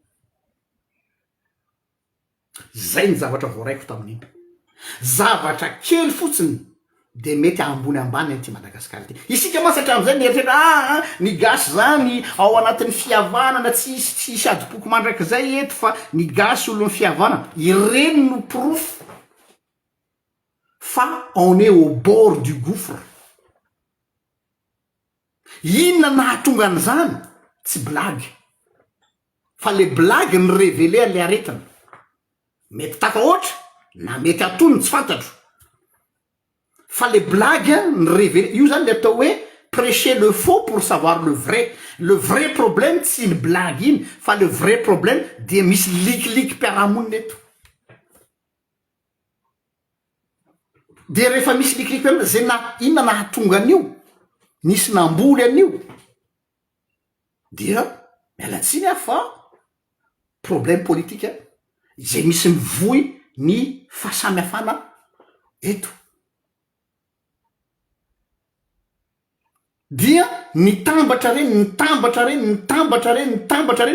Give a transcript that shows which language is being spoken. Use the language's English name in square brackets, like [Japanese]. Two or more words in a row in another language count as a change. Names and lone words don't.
[Malagasy] zay ny zavatra voaraiko tamin'iny zavatra kely fotsiny de mety ambony ambany ty Madagasikara ty isika masatra am'izay nieritretra ny gasy zany ao anatin'ny fihavanana tsisy adipoko mandrak'zay eto fa ny gasy olo ny fihavanana ireny no proof fa [French] on est au bord du gouffre [Malagasy] inona nahatonga an'izany tsy blague fa [French] le blague [Malagasy] ny révélé le aretina mety taka oatra na mety atony tsy fantatro fa [French] le blague [Malagasy] ny révélé io zany le atao hoe [French] prêcher le faux pour savoir le vrai problème [Malagasy] tsy ny blague iny fa [French] le vrai problème [Malagasy] de misy likilik mpiarahamonina eto de rehefa misy likilik piarahamonina zay na inona nahatonga an'io nisy namboly an'io dia mialatsiny ah fa [French] problème politique [Malagasy] zay misy mivoy ny fahasamihafana eto dia nitambatra reny